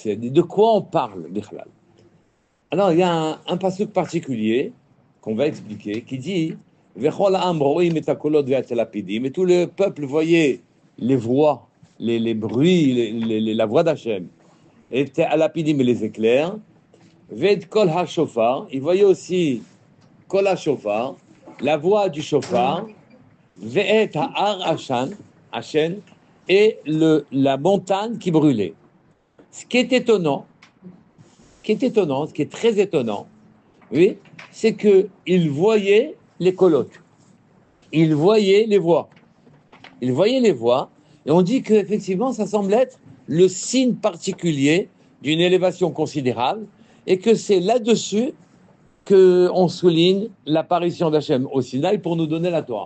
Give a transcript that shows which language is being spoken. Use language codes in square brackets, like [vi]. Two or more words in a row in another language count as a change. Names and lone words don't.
[fr] Et de quoi on parle, Bichlal? Alors, il y a un passage particulier qu'on va expliquer qui dit et tout le peuple voyait les voix, les bruits, la voix d'Hachem, et alapidim et les éclairs. [he] ואת קול השופר, [fr] il voyait aussi [he] קול השופר, [fr] la voix du shofar, [he] ואת ההר עשן, [fr] et la montagne qui brûlait. Ce qui est étonnant, ce qui est très étonnant, oui, c'est qu'il voyait les colottes, il voyait les voix, et on dit qu'effectivement, ça semble être le signe particulier d'une élévation considérable, et que c'est là-dessus qu'on souligne l'apparition d'Hachem au Sinaï pour nous donner la Torah.